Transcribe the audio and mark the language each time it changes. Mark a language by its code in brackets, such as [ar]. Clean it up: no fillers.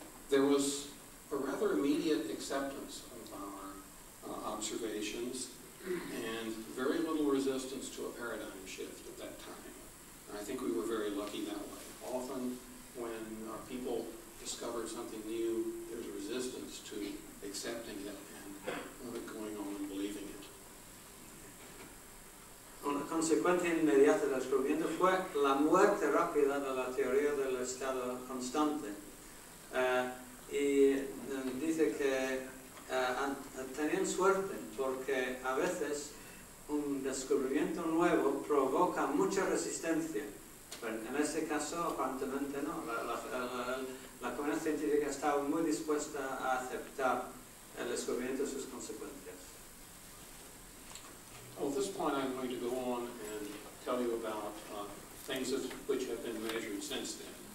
[en] There was a rather immediate acceptance of our observations and very little resistance to a paradigm shift at that time. And I think we were very lucky that way. Often when people discover something new, there's resistance to accepting it and going on and believing it. [es] Una consecuencia inmediata del descubrimiento fue la muerte rápida de la teoría del estado constante. Y dice que tenían suerte porque a veces un descubrimiento nuevo provoca mucha resistencia. Pero en este caso, aparentemente no. La comunidad científica estaba muy dispuesta a aceptar el descubrimiento y sus consecuencias. [en] Well, at this point, I'm going to go on and tell you about things which have been measured since then.